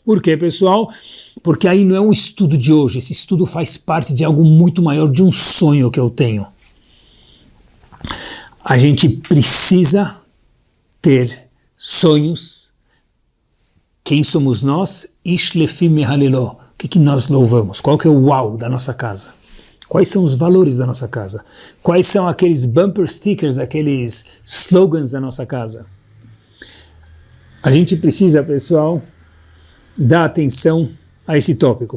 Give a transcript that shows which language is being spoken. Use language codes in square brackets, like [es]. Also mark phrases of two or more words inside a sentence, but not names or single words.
[pt] Por quê, pessoal? Porque aí não é um estudo de hoje, esse estudo faz parte de algo muito maior, de um sonho que eu tenho. A gente precisa ter sonhos. Quem somos nós? [he] איש לפי מהללו. [pt] O que nós louvamos? Qual que é o uau da nossa casa? Quais são os valores da nossa casa? Quais são aqueles [en] bumper stickers, [pt] aqueles slogans da nossa casa? A gente precisa, pessoal, dar atenção a esse tópico.